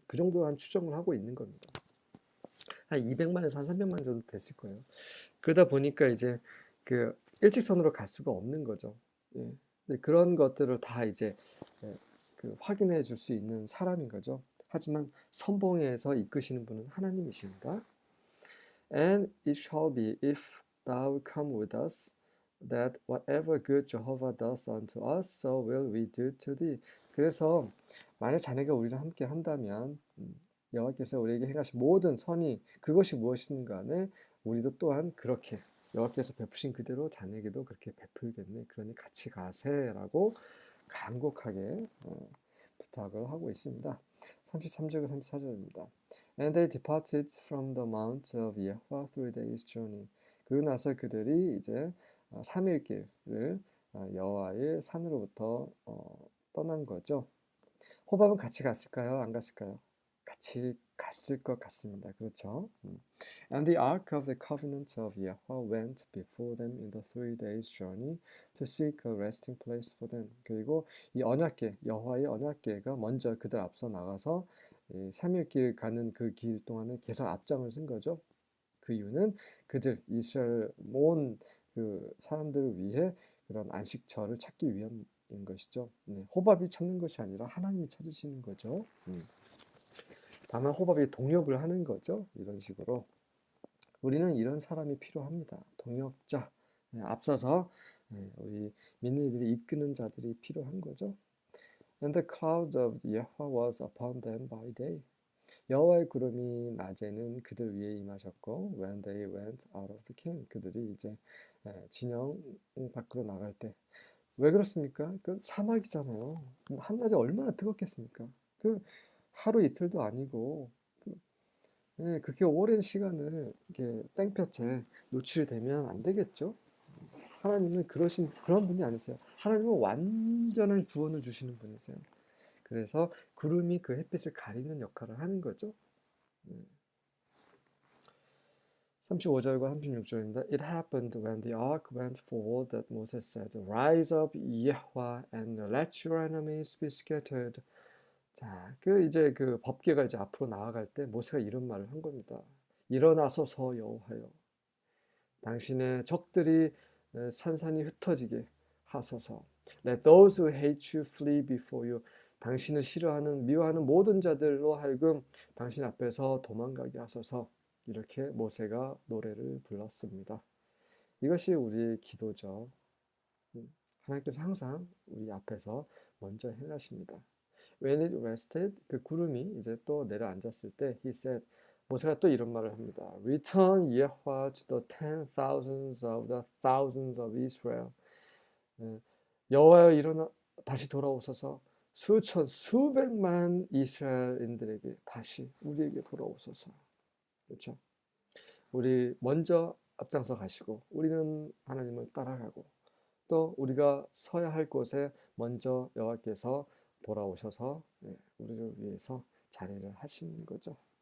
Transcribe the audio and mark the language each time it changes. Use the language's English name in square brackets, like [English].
[Korean] 그 정도 한 추정을 하고 있는 겁니다. 한 200만에서 한 300만 정도 됐을 거예요. 그러다 보니까 이제 그 일직선으로 갈 수가 없는 거죠. 예. 그런 것들을 다 이제 그 확인해 줄 수 있는 사람인 거죠. 하지만 선봉에서 이끄시는 분은 하나님이십니다. [English] And it shall be if thou come with us, that whatever good Jehovah does unto us, so will we do to thee. [Korean] 그래서 만약 자네가 우리랑 함께 한다면 여호와께서 우리에게 행하신 모든 선이 그것이 무엇이든 간에 우리도 또한 그렇게 여호와께서 베푸신 그대로 자네에게도 그렇게 베풀겠네. 그러니 같이 가세라고 간곡하게 부탁을 하고 있습니다. 33절과 34절입니다. [English] And they departed from the mount of Yahweh 3 days journey. [Korean] 그러고 나서 그들이 이제 3일 길을 여호와의 산으로부터 떠난 거죠. 호밥은 같이 갔을까요? 안 갔을까요? 같이 갔을 것 같습니다. 그렇죠? [English] And the ark of the covenant of Yahweh went before them in the 3 days journey to seek a resting place for them. [Korean] 그리고 이 언약궤, 여호와의 언약궤가 먼저 그들 앞서 나가서 3일 길 가는 그 길 동안에 계속 앞장을 쓴 거죠. 그 이유는 그들 이스라엘 온 그 사람들을 위해 그런 안식처를 찾기 위함인 것이죠. 호밥이 찾는 것이 아니라 하나님이 찾으시는 거죠. 다만 호밥이 동역을 하는 거죠. 이런 식으로 우리는 이런 사람이 필요합니다. 동역자, 앞서서 우리 믿는 이들이 이끄는 자들이 필요한 거죠. [English] And the cloud of Yahweh was upon them by day. [Korean] 여호와의 구름이 낮에는 그들 위에 임하셨고, [English] when they went out of the camp, [Korean] 그들이 이제 진영 밖으로 나갈 때, 왜 그렇습니까? 그 사막이잖아요. 한낮에 얼마나 뜨겁겠습니까? 그 하루 이틀도 아니고 그렇게 오랜 시간을 이렇게 땡볕에 노출되면 안 되겠죠? 하나님은 그런 분이 아니세요. 하나님은 완전한 구원을 주시는 분이세요. 그래서 구름이 그 햇빛을 가리는 역할을 하는 거죠. 35절과 36절입니다. [English] It happened when the ark went forward that Moses said, Rise up, Yahweh, and let your enemies be scattered. [Korean] 자, 이제 그 법궤가 이제 앞으로 나아갈 때 모세가 이런 말을 한 겁니다. 일어나소서 여호와여, 당신의 적들이 산산이 흩어지게 하소서. [English] Let those who hate you flee before you. [Korean] 당신을 싫어하는 미워하는 모든 자들로 하여금 당신 앞에서 도망가게 하소서. 이렇게 모세가 노래를 불렀습니다. 이것이 우리의 기도죠. 하나님께서 항상 우리 앞에서 먼저 행하십니다. [English] When it rested, [Korean] 그 구름이 이제 또 내려앉았을 때, [English] he said, [Korean] 모세가 또 이런 말을 합니다. [English] Return Yahweh to the 10,000s of the thousands of Israel. [Korean] 여호와여 일어나 다시 돌아오소서. 수천, 수백만 이스라엘인들에게 다시 우리에게 돌아오소서. 그렇죠? 우리 먼저 앞장서 가시고 우리는 하나님을 따라가고 또 우리가 서야 할 곳에 먼저 여호와께서 돌아오셔서 우리를 위해서 자리를 하시는 거죠.